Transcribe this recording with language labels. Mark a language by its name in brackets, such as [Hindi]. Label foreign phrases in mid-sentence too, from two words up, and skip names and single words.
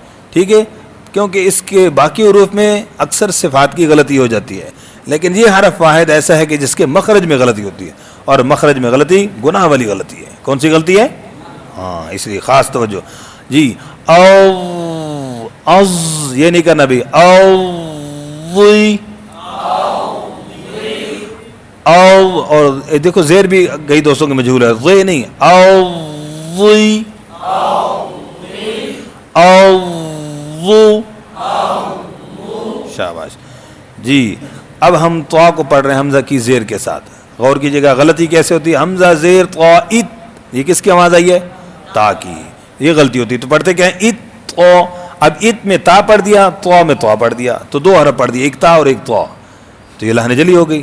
[Urdu] ٹھیک ہے، کیونکہ اس کے باقی حروف میں اکثر صفات کی غلطی ہو جاتی ہے، لیکن یہ حرف واحد ایسا ہے کہ جس کے مخرج میں غلطی ہوتی ہے، اور مخرج میں غلطی گناہ والی غلطی ہے. کون سی غلطی ہے؟ ہاں، اس لیے خاص توجہ جی. او از یہ نہیں کرنا بھی. او وی او، اور دیکھو زیر بھی کئی دوستوں کے مجہول ہے، وی نہیں. او وی او وو. شاباش جی. اب ہم طا کو پڑھ رہے ہیں حمزہ کی زیر کے ساتھ. غور کیجیے گا غلطی کیسے ہوتی ہے. حمزہ زیر طا ات، یہ کس کی آواز آئی ہے؟ تا کی. یہ غلطی ہوتی ہے. تو پڑھتے کیا ہیں؟ ات طا. اب ات میں تا پڑھ دیا، طا میں طا پڑھ دیا، تو 2 حرف پڑھ دیے، ایک تا اور ایک طا، تو یہ لحن جلی ہو گئی.